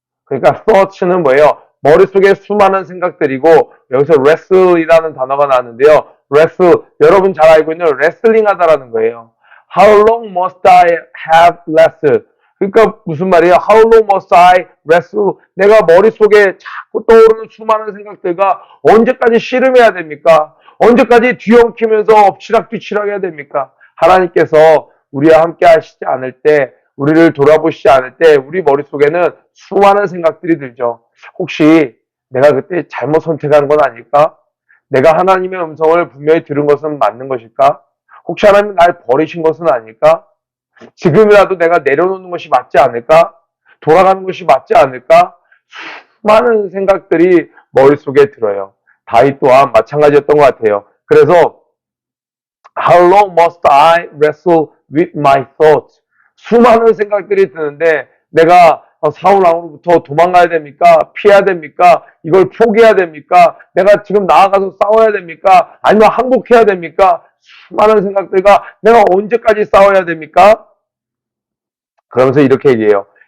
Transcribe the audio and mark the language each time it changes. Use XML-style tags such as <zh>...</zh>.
<ko>그러니까 thoughts는 뭐예요? 머릿속에 수많은 생각들이고 여기서 wrestle이라는 단어가 나왔는데요. wrestle, 여러분 잘 알고 있는 레슬링 하다라는 거예요.</ko> <en>How long must I have wrestled?</en> <ko>그러니까 무슨 말이에요?</ko> <en>How long must I wrestle?</en> <ko>내가 머릿속에 자꾸 떠오르는 수많은 생각들과 언제까지 씨름해야 됩니까? 언제까지 뒤엉키면서 엎치락뒤치락 해야 됩니까? 하나님께서 우리와 함께 하시지 않을 때, 우리를 돌아보시지 않을 때 우리 머릿속에는 수많은 생각들이 들죠. 혹시 내가 그때 잘못 선택한 건 아닐까? 내가 하나님의 음성을 분명히 들은 것은 맞는 것일까? 혹시 하나님 날 버리신 것은 아닐까? 지금이라도 내가 내려놓는 것이 맞지 않을까? 돌아가는 것이 맞지 않을까? 수많은 생각들이 머릿속에 들어요. 다윗 또한 마찬가지였던 것 같아요.</ko> <en>그래서 How long must I wrestle with my thoughts?</en> <ko>수많은 생각들이 드는데 내가 사울왕으로부터 도망가야 됩니까? 피해야 됩니까? 이걸 포기해야 됩니까? 내가 지금 나아가서 싸워야 됩니까? 아니면 항복해야 됩니까? 수많은 생각들과 내가 언제까지 싸워야 됩니까? 그러면서 이렇게 얘기해요.</ko>